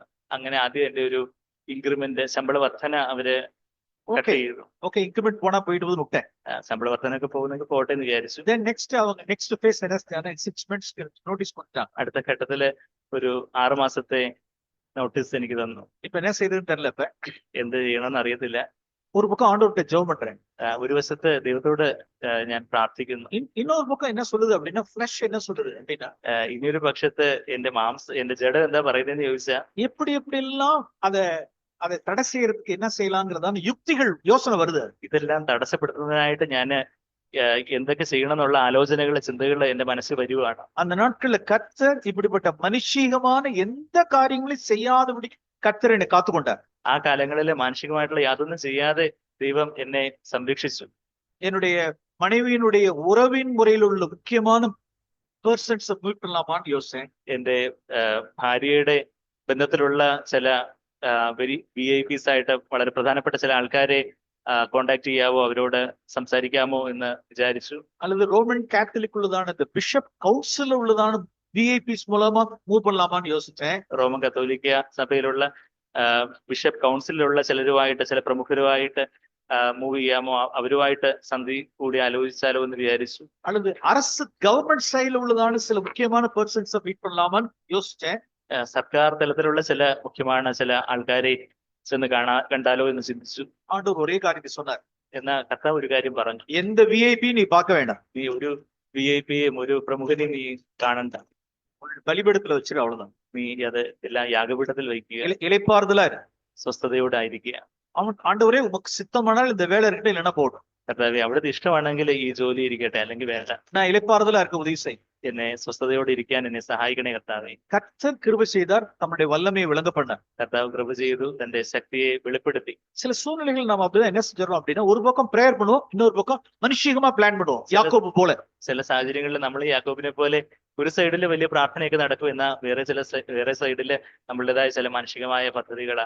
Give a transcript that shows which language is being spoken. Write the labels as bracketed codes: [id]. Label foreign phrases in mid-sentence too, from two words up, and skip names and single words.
[ml] അങ്ങനെ ആദ്യം എന്റെ ഒരു ഇൻക്രിമെന്റ്, ശമ്പള വർധന അവര് കട്ട് ചെയ്തു. [ta] ஓகே, இன்கிரிமெண்ட் போனா போயிட்டு வந்து விட்டேன். [ml] ശമ്പള വർധനൊക്കെ പോകുന്നെങ്കിൽ പോട്ടെ എന്ന് വിചാരിച്ചു. [en] then next [ta] அவங்க [en] next phase [ta] என்ன [en] 6 months notice [ta] கொடுத்தாங்க. [ml] അടുത്ത ഘട്ടത്തില് ഒരു 6 മാസത്തെ നോട്ടീസ് എനിക്ക് തന്നു. [ta] இப்ப என்ன செய்யறதுன்னு தெரியல. இப்ப [ml] എന്ത് ചെയ്യണമെന്ന് അറിയത്തില്ല. [ta] ஒரு பக்கம் ஆண்டவர்கிட்ட ஜெபம் பண்றேன். [ml] ഒരു വശത്ത് ദൈവത്തോട് ഞാൻ പ്രാർത്ഥിക്കുന്നു. [ta] இன்னொரு பக்கம் என்ன சொல்லுது அப்படின்னா ஃபிளஷ் என்ன சொல்லுது அப்படின்னா [ml] ഇനിയൊരു പക്ഷത്ത് എന്റെ ജഡം എന്താ പറയുന്നതെന്ന് ചോദിച്ചാൽ [ta] எப்படி எல்லாம் அதை தடை செய்யறதுக்கு என்ன செய்யலாங்கிறதான யுக்திகள், யோசனை வருது. [ml] ഇതെല്ലാം തടസ്സപ്പെടുത്തുന്നതിനായിട്ട് ഞാൻ എന്തൊക്കെ ചെയ്യണം എന്നുള്ള ആലോചനകൾ, ചിന്തകൾ എന്റെ മനസ്സിൽ വരുവാണ്. [ta] அந்த நாட்கள்ல கர்த்தர் இப்படிப்பட்ட மனுஷீகமான எந்த காரியங்களையும் செய்யாதபடி கர்த்தர் என்னை காத்துக்கொண்டார். [ml] ആ കാലങ്ങളിൽ മാനസികമായിട്ടുള്ള യാതൊന്നും ചെയ്യാതെ ദൈവം എന്നെ സംരക്ഷിച്ചു. [ta] என்னுடைய மனைவியினுடைய உறவின் முறையில் உள்ள முக்கியமான [en] persons meet [ta] பண்ணலாமான்னு யோசிச்சேன். [ml] എന്റെ ഭാര്യയുടെ ബന്ധത്തിലുള്ള ചില [en] very VIPs [ml] ആയിട്ട് വളരെ പ്രധാനപ്പെട്ട ചില ആൾക്കാരെ കോണ്ടാക്ട് ചെയ്യാവോ, അവരോട് സംസാരിക്കാമോ എന്ന് വിചാരിച്ചു. [ta] அல்லது ரோமன் கேத்தலிக் உள்ளதான இந்த [en] bishop council [ta] உள்ளதான விஐபிஸ் மூலமா மூவ் பண்ணலாமான்னு யோசிச்சேன். [ml] റോമൻ കത്തോലിക്ക സഭയിലുള്ള ബിഷപ്പ് കൗൺസിലുള്ള ചിലരുമായിട്ട്, ചില പ്രമുഖരുമായിട്ട് മൂവ് ചെയ്യാമോ, അവരുമായിട്ട് സന്ധി കൂടി ആലോചിച്ചാലോ എന്ന് വിചാരിച്ചു. [ta] அல்லது அரசு [en] government sideல [ta] உள்ளதான சில முக்கியமான பர்சன்ஸை மீட் பண்ணலாமான்னு யோசிச்சேன். [ml] സർക്കാർ തലത്തിലുള്ള ചില മുഖ്യமான ചില ആൾക്കാരെ ചെന്ന് കണ്ടാലോ എന്ന് ചിന്തിച്ചു. [ta] ஆண்டவர் ஒரே காரியத்தை சொன்னார், [ml] എന്നാ കർത്താവ് ഒരു കാര്യം പറഞ്ഞു, [ta] எந்த விஐபி நீ பார்க்க வேண்டாம், [ml] നീ ഒരു VIPയും ഒരു പ്രമുഖനെയും നീ കാണണ്ട, [ta] உன்னுடைய பலிபீடத்துல வச்சிரு, அவ்வளவுதான். [ml] നീ അത് എല്ലാം യാഗപീഠത്തിൽ വയ്ക്കുക, [ta] இளைப்பாறுதலா இரு. [ml] സ്വസ്ഥതയോടായിരിക്കുക. [ta] ஆண்டவரே உமக்கு சித்தமானால் இந்த வேலை இருக்கட்டும், இல்லைன்னா போடும். [ml] കർത്താവേ, അവിടുത്തെ ഇഷ്ടമാണെങ്കിൽ ഈ ജോലി ഇരിക്കട്ടെ, അല്ലെങ്കിൽ വേണ്ട. [ta] நான் இளைப்பாறுதலா இருக்க உதவி செய். [ml] എന്നെ സ്വസ്ഥതയോടെ ഇരിക്കാൻ എന്നെ സഹായിക്കണേ കർത്താവേ. [ta] கர்த்தர் கிருபை செய்தார், தம்முடைய வல்லமையை விளங்க பண்ணார். [ml] കർത്താവ് കൃപ ചെയ്തു, തന്റെ ശക്തിയെ വെളിപ്പെടുത്തി. [ta] சில சூழ்நிலைகள் நாம அப்படிதான் என்ன செஞ்சிடறோம் அப்படின்னா, ஒரு பக்கம் பிரேயர் பண்ணுவோம், இன்னொரு பக்கம் மனுஷிகமா பிளான் பண்ணுவோம், யாக்கோபு போல. [ml] ചില സാഹചര്യങ്ങളിൽ നമ്മൾ യാക്കോബിനെ പോലെ ഒരു സൈഡിൽ വലിയ പ്രാർത്ഥനയൊക്കെ നടക്കും, എന്നാൽ വേറെ സൈഡിൽ നമ്മളുടേതായ ചില മാനസികമായ പദ്ധതികളാണ്.